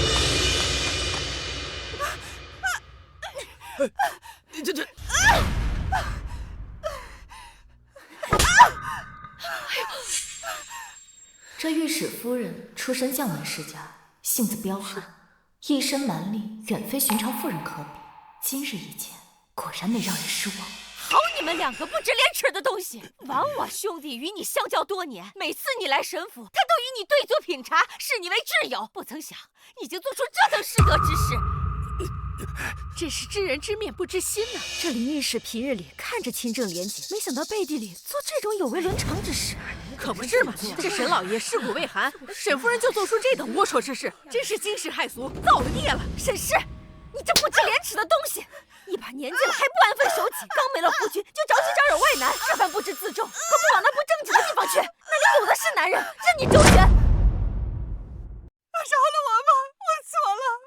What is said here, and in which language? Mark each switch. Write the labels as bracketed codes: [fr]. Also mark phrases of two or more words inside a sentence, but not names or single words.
[zh] 这。这御史夫人出身将门世家，性子彪悍，一身蛮力遠非寻常婦人可比。今日一見，果然沒讓人失望。好你們兩個不知廉恥的東西！枉我兄弟與你相交多年，每次你來沈府，他都與你對坐品茶，視你為摯友。不曾想，已經做出這等失德之事。真是知人知面不知心呢。這林御史平日裡看着清正廉潔，沒想到背地裡做這種有違倫常之事。可不是嘛，這沈老爺屍骨未寒，沈夫人就做出這等齷齪之事，真是驚世駭俗，造了孽了。沈氏，你這不知廉恥的東西！一把年紀了還不安分守己，剛沒了夫君就着急招惹外男，這般不知自重，可不往那不正經的地方去。那裡有的是男人，任你周旋。饒了我吧，我錯了。